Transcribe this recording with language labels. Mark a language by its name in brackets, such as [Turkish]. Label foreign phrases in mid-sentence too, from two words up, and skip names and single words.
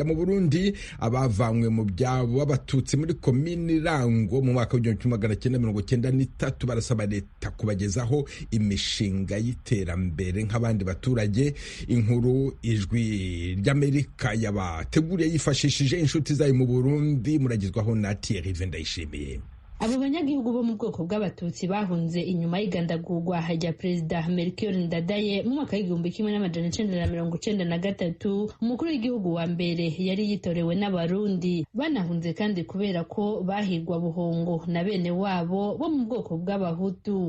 [Rundi] Mu Burundi abavanywe mu byabo abatutsi muri komini Rango mu mwaka w'1993 barasaba leta kubagezaho imishinga y'iterambere nk'abandi baturage. Inkuru Ijwi ry'Amerika yabateguriye yifashishije inshuti zayo mu Burundi, muragizwaho na Thierry Vendayishimiye. Abo banyagihugu bo mu bwoko bw'abatutsi bahunze inyuma y'igandagurwa rya Perezida Melchior Ndadaye mu mwaka w'1993. Umukuru w'igihugu wa mbere yari yitorewe n'Abarundi. Banahunze kandi kubera ko bahigwa buhongo na bene wabo bo mu bwoko bw'Abahutu.